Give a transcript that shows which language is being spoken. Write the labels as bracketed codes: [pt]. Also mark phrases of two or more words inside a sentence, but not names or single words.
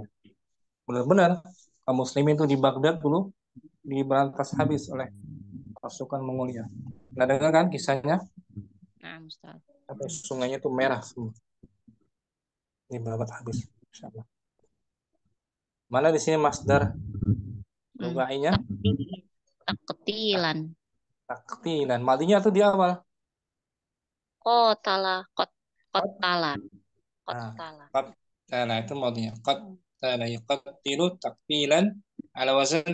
[id] Benar-benar kaum muslimin itu di Baghdad dulu diberantas habis oleh pasukan Mongolia. Nah, dengar kan kisahnya? Nah, Ustaz. Sampai sungainya itu merah semua. Diberantas habis. Insyaallah. Mana di sini masdar rubainya? Taqtilan. Taktilan. Madinya tuh di awal. Qatala. Nah, itu madinya. [ar] قتل يقتل تقتيلا على وزن